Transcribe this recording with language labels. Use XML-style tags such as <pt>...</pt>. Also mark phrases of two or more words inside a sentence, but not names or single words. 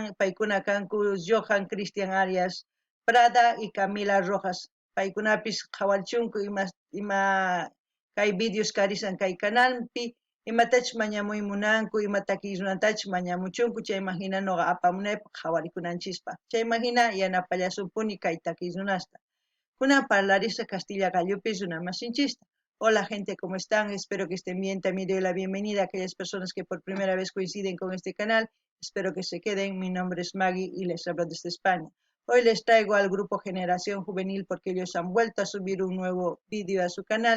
<qu>paykuna kanku Johan Cristian Arias Prada y Camila Rojas paykunapis qhawarichunku ima kay videos karisan kay canalpi imatachus mañamuy munanku ima takirunantachus mañamuchunku chayman hina nuqa apamunaypaq qhawarikunanchispa chayman hina yanapallasumpuni kay takirunasta kunan parlarisa Castilla Gallupis runa masinchista.</qu> <es>Hola gente, ¿cómo están? Espero que estén bien. También doy la bienvenida a aquellas personas que por primera vez coinciden con este canal. Espero que se queden. Mi nombre es Maggie y les hablo desde España. Hoy les traigo al grupo Generación Juvenil porque ellos han vuelto a subir un nuevo vídeo a su canal.</es>